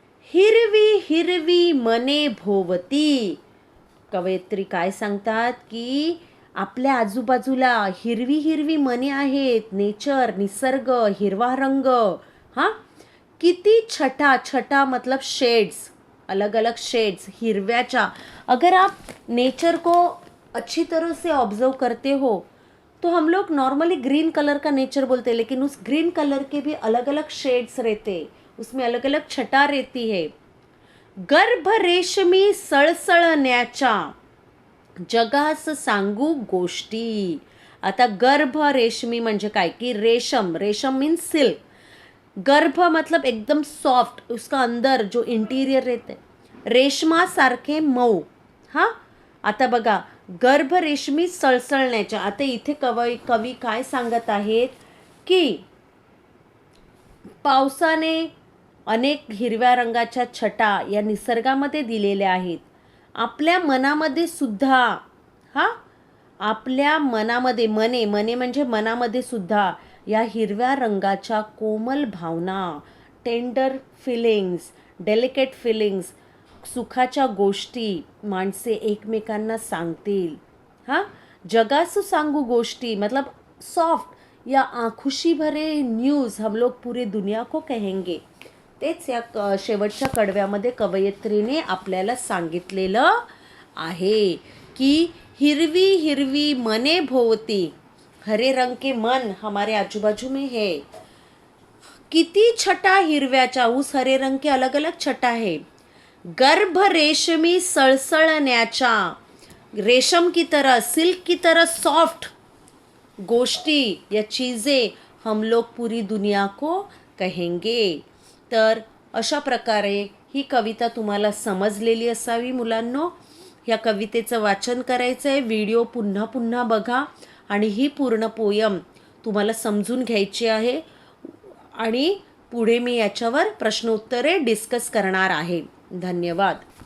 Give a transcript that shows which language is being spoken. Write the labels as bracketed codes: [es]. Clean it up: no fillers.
[mr] हिरवी हिरवी मने भोवती. कवयित्री काय सांगतात की आपल्या आजूबाजूला हिरवी हिरवी मने आहेत, नेचर, निसर्ग, हिरवा रंग. हां, किती छटा, छटा मतलब शेड्स, [hi] अलग अलग शेड्स हिरव्याच्या. अगर आप नेचर को अच्छी तरह से ऑब्जर्व करते हो तो हम लोग नॉर्मली ग्रीन कलर का नेचर बोलते हैं, लेकिन उस ग्रीन कलर के भी अलग अलग शेड्स रहते, उसमें अलग अलग छटा रहती है. [mr] गर्भ रेशमी सळसळण्याच्या, जगास सांगू गोष्टी. आता गर्भ रेशमी म्हणजे काय, की रेशम, रेशम मीन्स सिल्क. [hi] गर्भ मतलब एकदम सॉफ्ट, उसका अंदर जो इंटीरियर रहते, [mr] रेशमासारखे मऊ. हां, आता बघा, गर्भ रेशमी सळसळण्याच्या. आता इथे कवी काय सांगत आहेत की पावसाने अनेक हिरव्या रंगाच्या छटा या निसर्गामध्ये दिलेल्या आहेत. आपल्या मनामध्ये सुद्धा, हां, आपल्या मनामध्ये, मने, मने म्हणजे मनामध्ये सुद्धा या हिरव्या रंगाच्या कोमल भावना, टेंडर फिलिंग्स, डेलिकेट फिलिंग्स, सुखाच्या गोष्टी माणसे एकमेकांना सांगतील. [hi] हां, [mr] जगासु सांगू गोष्टी [hi] मतलब सॉफ्ट या खुशी भरे न्यूज़ हम लोग पूरी दुनिया को कहेंगे. [mr] तेच या शेवटच्या कडव्यामध्ये कवयित्रीने आपल्याला सांगितलेलं आहे की हिरवी हिरवी मने भोवती, [hi] हरे रंग के मन हमारे आजू बाजू में है. [mr] किती छटा हिरव्याच्या, [hi] उस हरे रंग के अलग अलग छटा है. [mr] गर्भ रेशमी सळसळण्याच्या, [hi] रेशम की तरह, सिल्क की तरह सॉफ्ट गोष्टी या चीज़ें हम लोग पूरी दुनिया को कहेंगे. [mr] तर अशा प्रकारे ही कविता तुम्हाला समजलेली असावी मुलांनो. ह्या कवितेचं वाचन करायचं आहे. व्हिडिओ पुन्हा पुन्हा बघा आणि ही पूर्ण पोयम तुम्हाला समजून घ्यायची आहे आणि पुढे मी याच्यावर प्रश्नोत्तरे डिस्कस करणार आहे. धन्यवाद.